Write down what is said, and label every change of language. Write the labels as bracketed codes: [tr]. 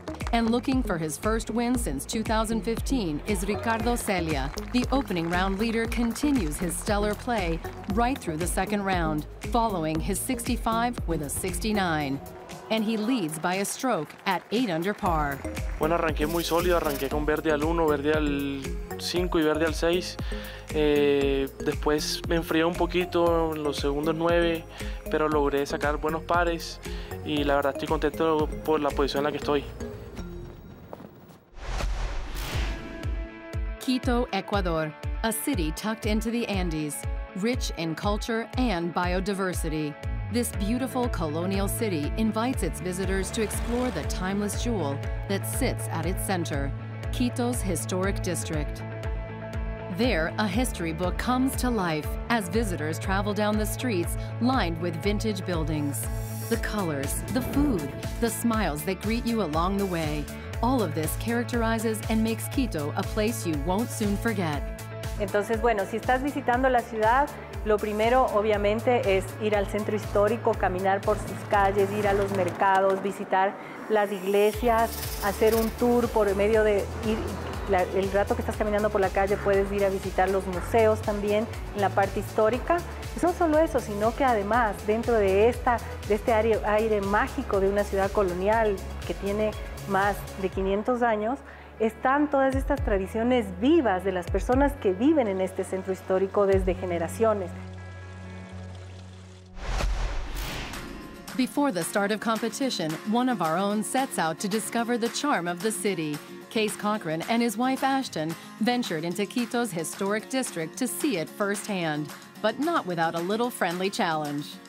[en] And looking for his first win since 2015 is Ricardo Celia. The opening round leader continues his stellar play right through the second round, following his 65 with a 69. And he leads by a stroke at 8 under par. [es] Bueno, arranqué muy sólido, arranqué con verde al 1, verde al 5 y verde al 6. Después me enfrié un poquito en los segundos 9, pero logré sacar buenos pares y la verdad estoy contento por la posición en la que estoy. [en] Quito, Ecuador, a city tucked into the Andes, rich in culture and biodiversity. This beautiful colonial city invites its visitors to explore the timeless jewel that sits at its center, Quito's historic district. There, a history book comes to life as visitors travel down the streets lined with vintage buildings. The colors, the food, the smiles that greet you along the way. All of this characterizes and makes Quito a place you won't soon forget. [es] Entonces, bueno, si estás visitando la ciudad, lo primero, obviamente, es ir al centro histórico, caminar por sus calles, ir a los mercados, visitar las iglesias, hacer un tour por medio de el rato que estás caminando por la calle puedes ir a visitar los museos también en la parte histórica. Y no solo eso, sino que además, dentro de este aire mágico de una ciudad colonial que tiene más de 500 años, están todas estas tradiciones vivas de las personas que viven en este centro histórico desde generaciones. [en] Before the start of competition, one of our own sets out to discover the charm of the city. Case Cochran and his wife Ashton ventured into Quito's historic district to see it firsthand, but not without a little friendly challenge.